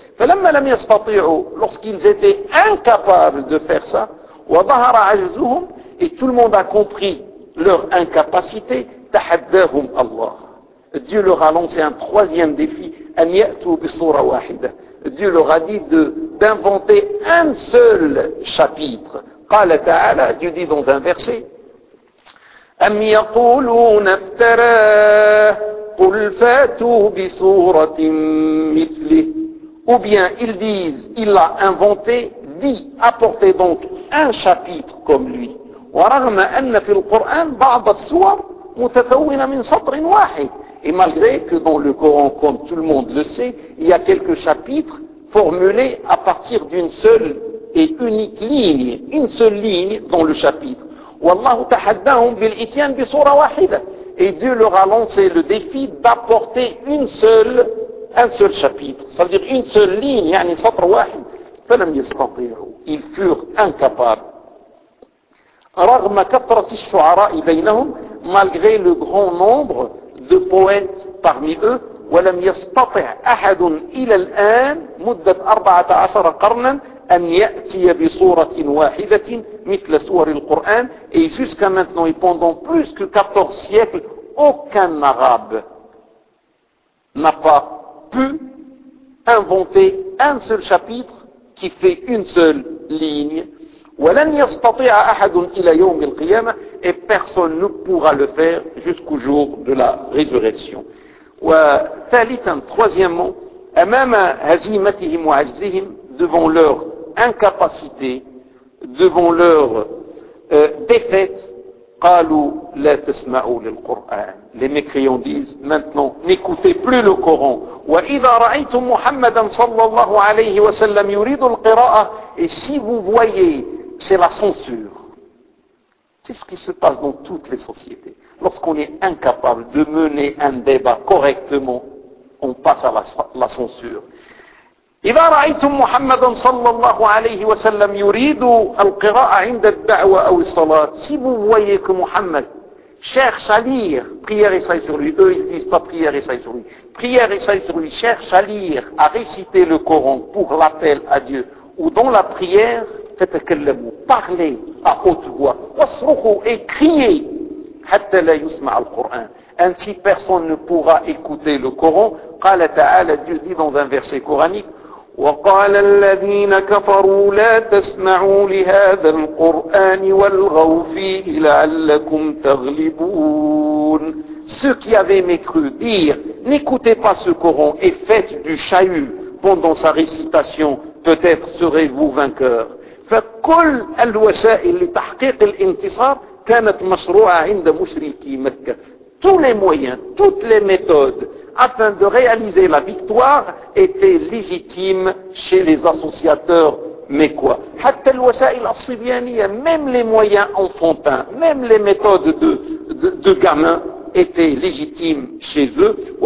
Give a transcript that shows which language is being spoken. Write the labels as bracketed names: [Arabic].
[Arabic] فَلَمَّا لَمْ يَسْتَطِعُوا [French] Lorsqu'ils étaient incapables de faire ça, [Arabic] وَظَهَرَ عَجْزُهُمْ [French] Et tout le monde a compris leur incapacité, [Arabic] تحدهم الله. [French] Dieu leur a lancé un troisième défi, [Arabic] أن يأتوا بصورة واحدة. [French] Dieu leur a dit d'inventer un seul chapitre. [Arabic] قال تعالى, [French] Dieu dit dans un verset, [Arabic] أم يقولون افتراه قل فاتوا بصورة مثله. [French] Ou bien ils disent, il l'a inventé, dit, apportez donc un chapitre comme lui. [Arabic] ورغم أن في القرآن بعض السور متكونة من سطر واحد. [French] Et malgré que dans le Coran, comme tout le monde le sait, il y a quelques chapitres formulés à partir d'une seule et unique ligne, une seule ligne dans le chapitre. [Arabic] والله تحداهم بالإتيان بصورة واحدة. [French] Et Dieu leur a lancé le défi d'apporter un seul chapitre, c'est-à-dire une seule ligne, [Arabic] يعني سطر واحد. فلم يستطيعوا. [French] ils furent incapables. [Arabic] رغم كثرة الشعراء بينهم, [French] malgré le grand nombre de poètes parmi eux, [Arabic] ولم يستطع أحد إلى الآن مدة 14 قرنا أن يأتي بصورة واحدة مثل سور القرآن. [French] Et jusqu'à maintenant et pendant plus que 14 siècles, aucun arabe n'a pas pu inventer un seul chapitre qui fait une seule ligne. [Arabic] ولن يستطيع أحد إلى يوم القيامة, [French] et personne ne pourra le faire jusqu'au jour de la résurrection. [Arabic] وثالثا, [French] troisièmement, [Arabic] أمام هزيمتهم وعجزهم, [French] devant leur incapacité, devant leur défaite, [Arabic] قالوا لا تسمعوا للقرآن. [French] Les mécréants disent maintenant n'écoutez plus le Coran. [Arabic] وإذا رأيتم محمدا صلى الله عليه وسلم يريد القراءة, [French] et si vous voyez, c'est la censure. C'est ce qui se passe dans toutes les sociétés. Lorsqu'on est incapable de mener un débat correctement, on passe à la censure. [Arabic] إذا رأيتم محمدا صلى الله عليه وسلم يريد القراءة عند الدعوة أو الصلاة, [French] si vous voyez que Mohammed cherche à lire, prière et saillez sur lui, eux ils disent pas prière et saillez sur lui, prière et saillez sur lui, cherche à lire, à réciter le Coran pour l'appel à Dieu, ou dans la prière, [Arabic] تتكلموا, [French] parlez à haute voix, [Arabic] واصرخوا, [French] et criez, [Arabic] حتى لا يسمع القرآن. [French] Ainsi personne ne pourra écouter le Coran. [Arabic] قال تعالى, [French] Dieu dit dans un verset coranique, [Arabic] وقال الذين كفروا لا تسمعوا لهذا القرآن والغوا فيه لعلكم تغلبون. [French] Ceux qui avaient mécru dirent, n'écoutez pas ce Coran et faites du chahut pendant sa récitation, peut-être serez-vous vainqueurs. [Arabic] فكل الوسائل لتحقيق الانتصار كانت مشروعة عند مشركي مكة. [French] Tous les moyens, toutes les méthodes afin de réaliser la victoire étaient légitimes chez les associateurs mécois. Même les moyens enfantins, même les méthodes de gamins étaient légitimes chez eux.